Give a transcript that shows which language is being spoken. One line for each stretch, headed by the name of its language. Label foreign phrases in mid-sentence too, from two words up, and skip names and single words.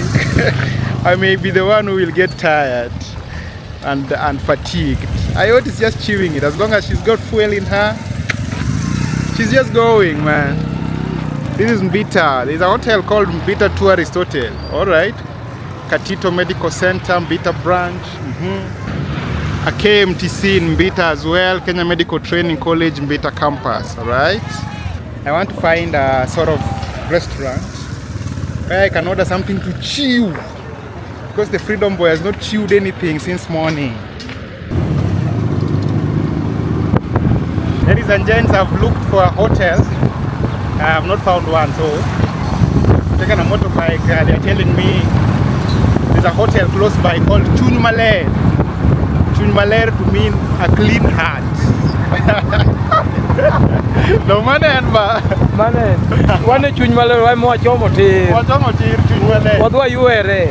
English: I may be the one who will get tired and fatigued. Ayot is just chewing it. As long as she's got fuel in her, she's just going, man. This is Mbita. There's a hotel called Mbita Tourist Hotel. Alright. Katito Medical Center, Mbita branch. A KMTC in Mbita as well, Kenya Medical Training College, Mbita campus. Alright. I want to find a sort of restaurant where I can order something to chew, because the Freedom Boy has not chewed anything since morning. Ladies and gents, I've looked for a hotel. I have not found one, so I've taken a motorbike. They're telling me there's a hotel close by called Chunymaler. Chunymaler to mean a clean heart.
Luo (Kenya and Tanzania): No manen ba. Manen. Wane Chunymaler wa mo chomo tir. Mo chomo tir Chunymaler. Wadwa yuere.